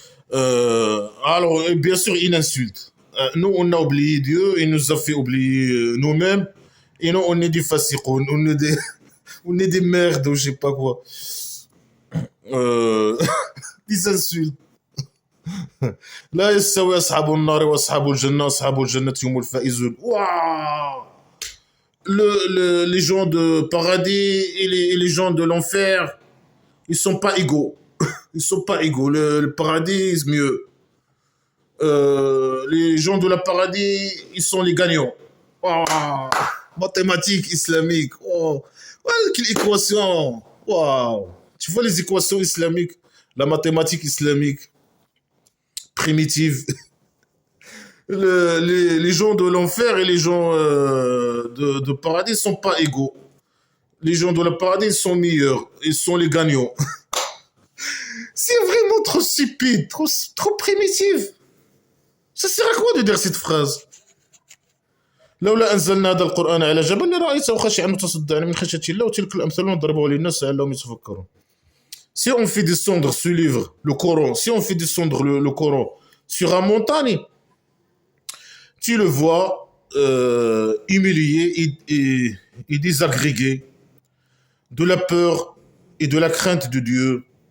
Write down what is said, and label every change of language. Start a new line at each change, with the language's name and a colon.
French: Alors, bien sûr, une insulte. Nous, on a oublié Dieu, il nous a fait oublier nous-mêmes. Et nous, on est des fasiqoun, on est des merdes ou je sais pas quoi. Euh, des insultes.
Arabic: لا يستوي أصحاب النار وأصحاب الجنة أصحاب الجنة هم الفائزون.
French: Waouh! Les gens de paradis et les gens de l'enfer, ils sont pas égaux. Ils sont pas égaux. Le paradis est mieux. Les gens de la paradis, ils sont les gagnants. Waouh! Mathématiques islamiques. Oh. Ouais, quelle équation. Waouh! Tu vois les équations islamiques, la mathématique islamique primitive. Les gens de l'enfer et les gens de paradis sont pas égaux. Les gens de la paradis sont meilleurs. Ils sont les gagnants. C'est vraiment trop stupide, trop primitif. Ça sert à quoi de dire cette phrase?
Arabic: لولا أنزلنا هذا القرآن على جبل لرأيته خاشعا متصدعا من خشية الله وتلك الأمثال نضربها للناس لعلهم يتفكرون.
French: Si on fait descendre ce livre, le Coran, si on fait descendre le Coran sur une montagne, tu le vois humilié et désagrégué de la peur et de la crainte de Dieu.